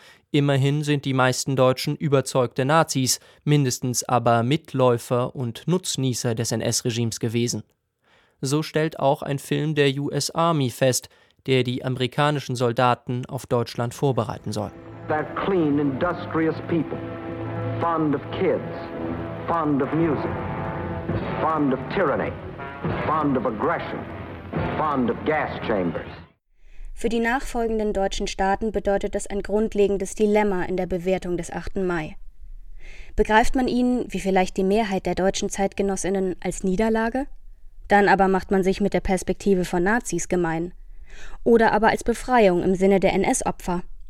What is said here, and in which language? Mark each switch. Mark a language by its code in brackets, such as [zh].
[de] Immerhin sind die meisten Deutschen überzeugte Nazis, mindestens aber Mitläufer und Nutznießer des NS-Regimes gewesen. So stellt auch ein Film der US Army fest, der die amerikanischen Soldaten auf Deutschland vorbereiten soll. [en] They're clean, industrious people, fond of kids, fond of music, fond of tyranny, fond of aggression, fond of gas chambers. [de] Für die nachfolgenden deutschen Staaten bedeutet das ein grundlegendes Dilemma in der Bewertung des 8. Mai. Begreift man ihn, wie vielleicht die Mehrheit der deutschen ZeitgenossInnen, als Niederlage? Dann aber macht man sich mit der Perspektive von Nazis gemein. Oder aber als Befreiung im Sinne der NS-Opfer.